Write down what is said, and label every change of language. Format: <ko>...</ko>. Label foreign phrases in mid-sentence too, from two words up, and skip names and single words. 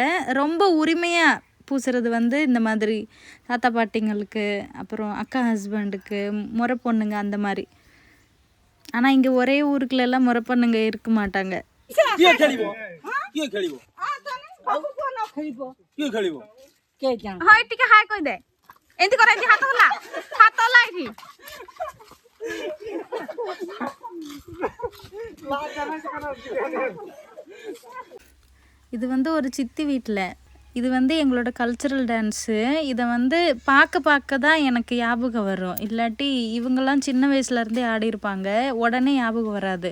<ta>ரொம்ப உரிமையாக பூசுறது வந்து இந்த மாதிரி தாத்தா பாட்டிங்களுக்கு, அப்புறம் அக்கா ஹஸ்பண்டுக்கு, முறை பொண்ணுங்க அந்த மாதிரி. ஆனால் இங்கே ஒரே ஊருக்குள்ள எல்லாம் முறை பொண்ணுங்க இருக்க மாட்டாங்க.</ta> <or>হয় ଟିକେ ହାଇ କହିଦେ। ଏମିତି କର, ଏମିତି ହାତ ହେଲା, ହାତ ହେଲା ଏଠି।</or> <ta>இது வந்து ஒரு சித்தி வீட்டில், இது வந்து எங்களோட கல்ச்சுரல் டான்ஸு. இதை வந்து பார்க்க தான் எனக்கு ஞாபகம் வரும், இல்லாட்டி இவங்கெல்லாம் சின்ன வயசுலேருந்தே ஆடியிருப்பாங்க, உடனே ஞாபகம் வராது.</ta>